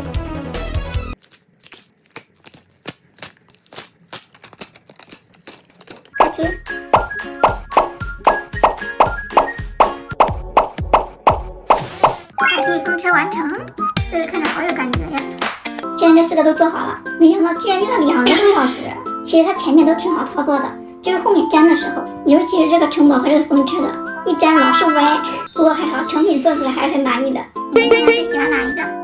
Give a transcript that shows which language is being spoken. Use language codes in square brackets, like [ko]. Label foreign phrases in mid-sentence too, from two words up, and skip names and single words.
[zh] 貼，凱蒂風車完成，這個看着好有感覺呀！現在這4個都做好了，沒想到居然用了2個多小時。其實它前面都挺好操作的，就是後面粘的時候，尤其是這個城堡和這個風車的，一粘老是歪。不過還好，成品做出來還是很滿意的。你們最喜歡哪一個？